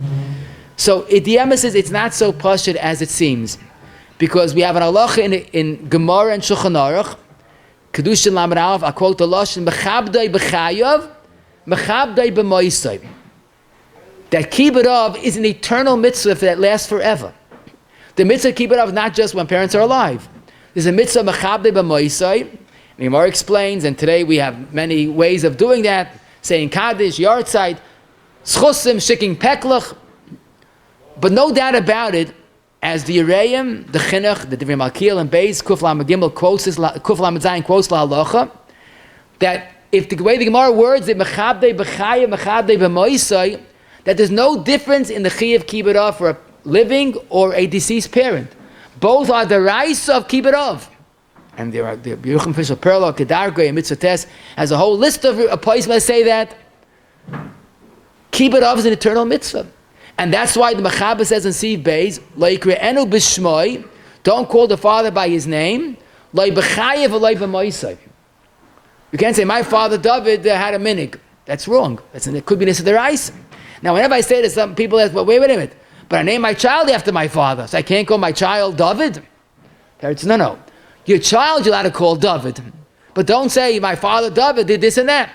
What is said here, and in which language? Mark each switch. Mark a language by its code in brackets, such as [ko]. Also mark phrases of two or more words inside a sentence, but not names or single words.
[en] So the emphasis, it's not so pashut as it seems, because we have an halacha in Gemara and [he] Shulchan Aruch, Kedushin Lamed Aleph, [en] I quote the lashon, [he] Mechabdai b'chayav, Mechabdai b'moisai. [en] That [he] kibbut of [en] is an eternal mitzvah that lasts forever. The mitzvah of [he] kibbut of [en] is not just when parents are alive. There's a [he] mitzvah mechabdei b'moisai. [en] The Gemara explains, and today we have many ways of doing that, saying kaddish, [yi] yartzeit, schusim, shiking peklach. [en] But no doubt about it, as the Yereim, the Chinuch, the Divrei Malkiel and Beis, [he] Kuf Lamed Gimel [en] quotes this, [he] Kuf Lamed Zayin [en] quotes [he] la halacha, [en] that if the way the Gemara words it, [he] mechabdei b'chaya, mechabdei b'moisai, [en] that there's no difference in the [he] chiyuv kibbutz [en] for a living or a deceased parent. Both are the rice of kibbutz. And there are the Yerucham Fishel Perla, Kedargo, and Mitzvah Tess has a whole list of appointments that say that kibbutz is an eternal mitzvah. And that's why the Mechaber says in [he] Siv Beis, Lo yikre'enu b'shmoi, [en] don't call the father by his name, [he] Lo b'chayev v'lo b'moisai. [en] You can't say, my father David had a minig. That's wrong. It could be [he] Nisa Deraisa. [en] Now, whenever I say to some people, well, wait a minute, but I named my child after my father, so I can't call my child David? Parents, no. Your child you're allowed to call David. But don't say, my father David did this and that.